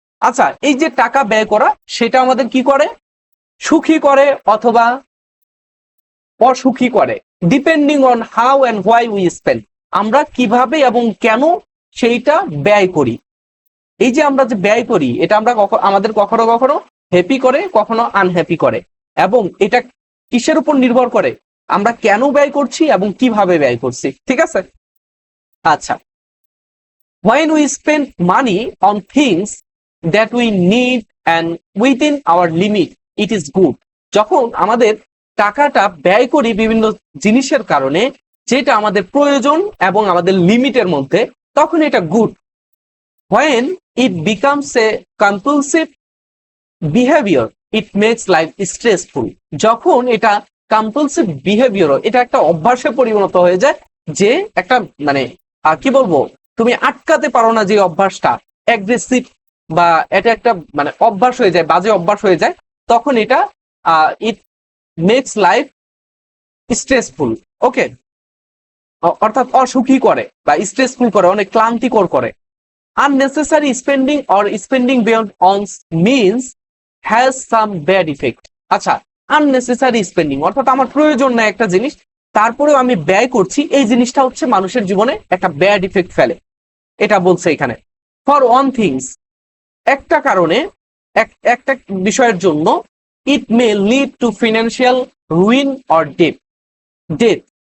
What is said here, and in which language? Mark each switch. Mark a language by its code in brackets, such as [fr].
[bn] আচ্ছা, এই যে টাকা ব্যয় করা সেটা আমাদের কি করে, সুখী করে অথবা অসুখী করে, [en] depending on how and why we spend, [bn] আমরা কিভাবে এবং কেন সেইটা ব্যয় করি। এই যে আমরা যে ব্যয় করি এটা আমরা আমাদের কখনো কখনো হ্যাপি করে, কখনো আনহ্যাপি করে, এবং এটা কিসের উপর নির্ভর করে, আমরা কেন ব্যয় করছি এবং কিভাবে ব্যয় করছি। ঠিক আছে? [en] আচ্ছা, when we spend money on things that we need and within our limit, it is good. [bn] যখন আমাদের টাকাটা ব্যয় করি বিভিন্ন জিনিসের কারণে, যেটা আমাদের প্রয়োজন এবং আমাদের লিমিটের মধ্যে, তখন এটা good. [en] when it becomes a compulsive behavior, it makes life stressful. [bn] যখন এটা কম্পালসিভ বিহেভিয়ার, এটা একটা অভ্যাসে পরিণত হয়ে যায়, যে একটা মানে কি বলবো, তুমি আটকাতে পারো না যে অভ্যাসটা, অ্যাগ্রেসিভ বা এটা একটা মানে অভ্যাস হয়ে যায়, বাজে অভ্যাস হয়ে যায়, তখন এটা [en] It makes life stressful. [bn] ওকে, অর্থাৎ অসুখী করে বা স্ট্রেসফুল করে, অনেক ক্লান্তিকর করে। [en] unnecessary spending or spending beyond one's means has some bad effect. [bn] আচ্ছা, unnecessary spending অর্থাৎ আমার প্রয়োজন না একটা জিনিস, তারপরেও আমি ব্যয় করছি, এই জিনিসটা হচ্ছে মানুষের জীবনে একটা ব্যাড ইফেক্ট ফেলে, এটা বলছে এখানে। [en] for one things, [bn] একটা কারণে, একটা বিষয়ের জন্য, [en] It may lead to financial ruin or debt.